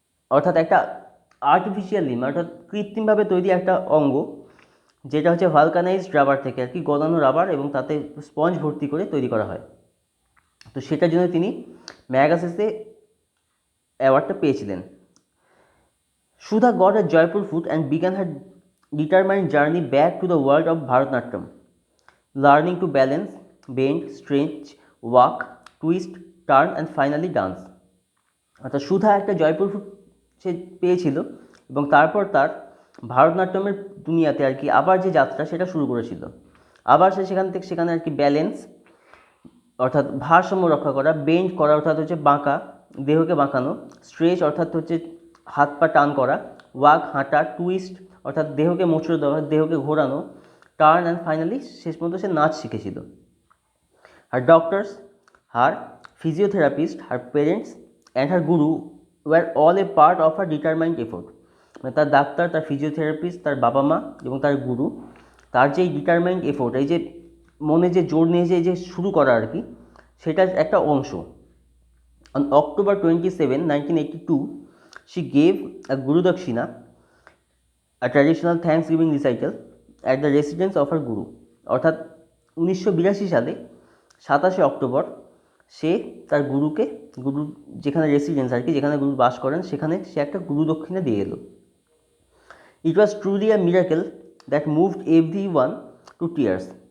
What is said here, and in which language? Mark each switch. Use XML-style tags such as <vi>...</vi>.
<bn>অর্থাৎ একটা artificial Lim অর্থাৎ কৃত্রিমভাবে তৈরি একটা অঙ্গ, যেটা হচ্ছে ভালকানাইজড রাবার থেকে আর কি গলানো রাবার এবং তাতে স্পঞ্জ ভর্তি করে তৈরি করা হয়। তো সেটার জন্য তিনি ম্যাগাসেসে অ্যাওয়ার্ডটা পেয়েছিলেন।</bn> <en>Sudha got a Jaipur foot and began her determined journey back to the world of Bharatanatyam, learning to balance, bend, stretch, walk, twist, turn and finally dance.</en> <bn>অর্থাৎ সুধা একটা জয়পুর ফুট সে পেয়েছিল এবং তারপর তার ভারতনাট্যমের দুনিয়াতে আর কি আবার যে যাত্রা সেটা শুরু করেছিল। আবার সে সেখানে আর কি ব্যালেন্স অর্থাৎ ভারসাম্য রক্ষা করা, বেন্ড করা অর্থাৎ হচ্ছে বাঁকা, দেহকে বাঁকানো, স্ট্রেচ অর্থাৎ হচ্ছে হাত পা টান করা, ওয়াক হাঁটা, টুইস্ট অর্থাৎ দেহকে মোচড়ে দেওয়া, দেহকে ঘোরানো,</bn> <en>turn and finally</en> <bn>শেষ পর্যন্ত সে নাচ শিখেছিল।</bn> <en>Her doctors, her physiotherapist, her parents and her guru were all a part of her determined effort.</en> <bn>মানে তার ডাক্তার, তার ফিজিওথেরাপিস্ট, তার বাবা মা এবং তার গুরু, তার যে</bn> <en>determined effort,</en> <bn>এই যে মনে যে জোর নিয়ে যে শুরু করা আর কি, সেটার একটা অংশ।</bn> <en>On October 27, 1982, she gave a Guru Dakshina, a traditional Thanksgiving recital, at the residence of her Guru.</en> <bn>অর্থাৎ 1982 সালে 27শে অক্টোবর সে তার গুরুকে, গুরু যেখানে রেসিডেন্স আর কি, যেখানে গুরু বাস করেন সেখানে সে একটা গুরু দক্ষিণা দিয়ে এলো।</bn> <en>It was truly a miracle that moved every one to tears.</en>